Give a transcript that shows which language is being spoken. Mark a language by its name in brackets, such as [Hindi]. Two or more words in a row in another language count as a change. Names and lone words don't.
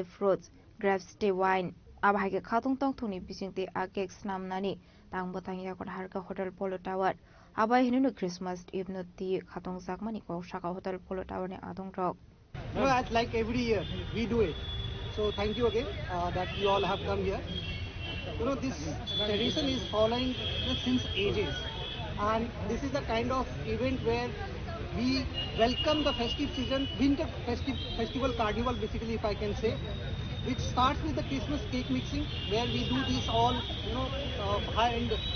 [English] fruits grapes tea wine [Kok Borok] abhage khatung tong thuni bisingte a cake snamnani tangbotang yakor harka Hotel Polo Tower abai hinunu Christmas Eve no ti khatung zakmani ko shaka Hotel Polo Tower ni adong rok. [English] No, like every year we do it. So thank you again that you all have come here. You know, this tradition is following since ages, and this is the kind of event where we welcome the festive season, winter festival carnival basically, if I can say, which starts with the Christmas cake mixing, where we do this all high-end